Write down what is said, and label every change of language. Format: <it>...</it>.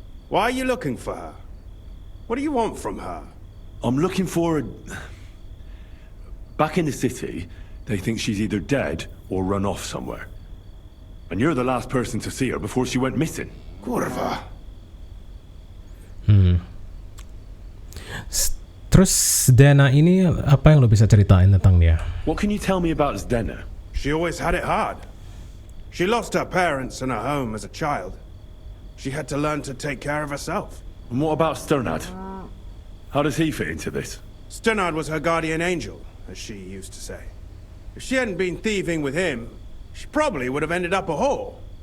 <en>Why are you looking for her? What do you want from her? I'm looking for a... Back in the city, they think she's either dead or run off somewhere. And you're the last person to see her before she went missing.</en> <cs>Kurva.</cs> <id>Terus Dana ini apa yang lo bisa ceritain tentang dia?</id> <en>What can you tell me about Zdena? She always had it hard. She lost her parents and her home as a child. She had to learn to take care of herself. And what about Sternad? How does he fit into this? Sternad was her guardian angel, as she used to say. If she hadn't been thieving with him, she probably would have ended up a whore.</en>